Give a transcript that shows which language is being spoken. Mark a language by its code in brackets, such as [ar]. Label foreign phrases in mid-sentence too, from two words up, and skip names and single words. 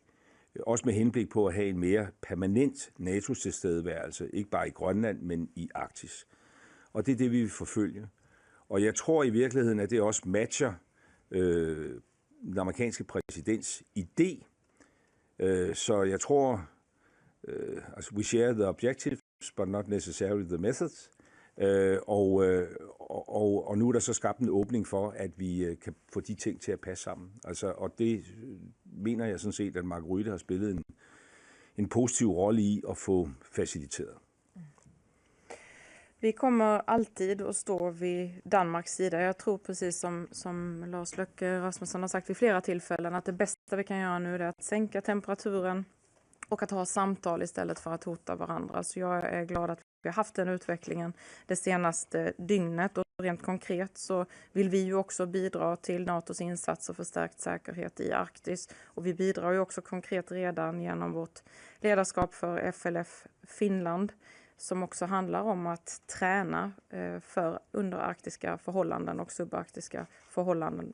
[da] Også med henblik på at have en mere permanent NATO-tilstedeværelse, ikke bare i Grønland, men i Arktis. Og det er det, vi vil forfølge. Og jeg tror i virkeligheden, at det også matcher den amerikanske præsidents idé. Så jeg tror, altså [en] we share the objectives, but not necessarily the methods. [da] Og nu er der så skabt en åbning for, at vi kan få de ting til at passe sammen. Altså, og det mener jeg sådan set, at Mark Rutte har spillet en positiv rolle i at få faciliteret. [sv] Vi kommer alltid att stå vid Danmarks sida. Jag tror precis som Lars Løkke Rasmussen har sagt vid flera tillfällen att det bästa vi kan göra nu är att sänka temperaturen och att ha samtal istället för att hota varandra. Så jag är glad att vi har haft den utvecklingen det senaste dygnet, och rent konkret så vill vi ju också bidra till NATOs insatser för stärkt säkerhet i Arktis, och vi bidrar ju också konkret redan genom vårt ledarskap för FLF Finland, som också handlar om att träna för underarktiska förhållanden och subarktiska förhållanden.